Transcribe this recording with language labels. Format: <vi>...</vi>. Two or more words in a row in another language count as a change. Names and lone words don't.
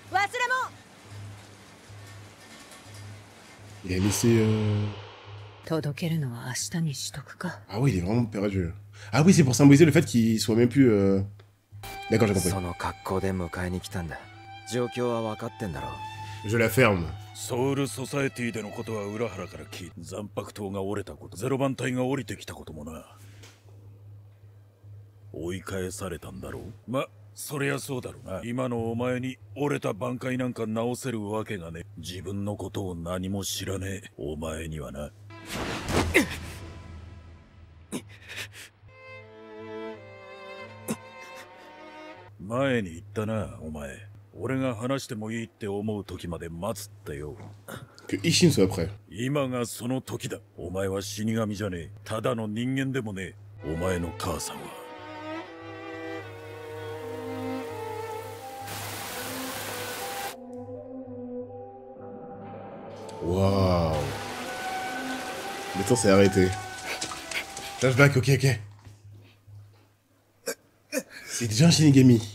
<fr>Il a laissé... Ah oui, il est vraiment perdu. Ah oui, c'est pour symboliser le fait qu'il soit même plus... D'accord, j'ai compris. Je la ferme.</fr> <ja>ソウルソサエティでのことは浦原から聞いて、残白刀が折れたこと、ゼロ番隊が降りてきたこともな。追い返されたんだろう。ま、そりゃそうだろうな。今のお前に折れた挽回なんか直せるわけがね。自分のことを何も知らねえお前にはな。前に言ったな、お前。俺が話してもいいって思う時まで待つってよ。</ja> <fr>Que Ishin soit prêt.</fr> <ja>今がその時だ。お前は死神じゃねえ。ただの人間でもねえ。お前の母さんは。</ja> <fr>Waouh. Le temps s'est arrêté. Flashback, ok, ok. C'est déjà un Shinigami.</fr>